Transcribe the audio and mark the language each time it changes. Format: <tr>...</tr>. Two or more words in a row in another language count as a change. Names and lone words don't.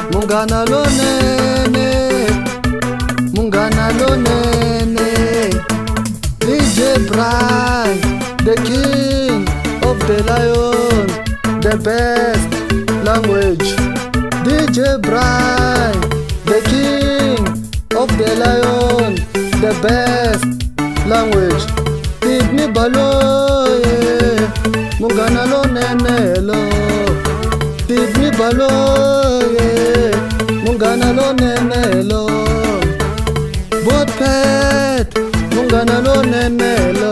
<ts>munghana lonene, munghana lonene.</ts> <en>DJ Brian, the king of the lion, the best language. DJ Brian, the king of the lion, the best language.</en> <ts>Tidni baloye, munghana lonene lo. Tidni baloye, munghana lonene lo. Botpet, munghana lonene lo.</ts>